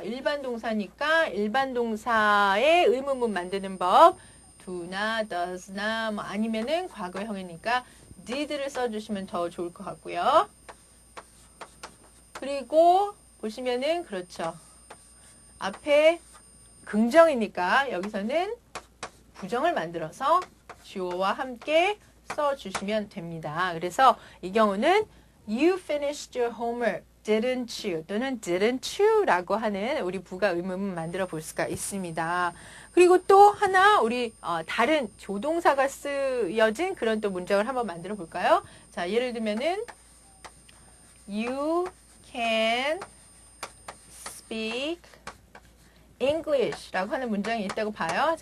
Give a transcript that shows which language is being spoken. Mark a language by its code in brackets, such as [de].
[ko] 일반 동사니까 일반 동사의 의문문 만드는 법 do나 does나 뭐 아니면은 과거형이니까 did를 써주시면 더 좋을 것 같고요. 그리고 보시면은 그렇죠. 앞에 긍정이니까 여기서는 부정을 만들어서 주어와 함께 써주시면 됩니다. 그래서 이 경우는 [en] You finished your homework, didn't you? [ko] 또는 [en] didn't you? [ko] 라고 하는 우리 부가 의문문 만들어 볼 수가 있습니다. 그리고 또 하나 우리 다른 조동사가 쓰여진 그런 또 문장을 한번 만들어 볼까요? 자, 예를 들면은 [en] You can speak English [ko] 라고 하는 문장이 있다고 봐요.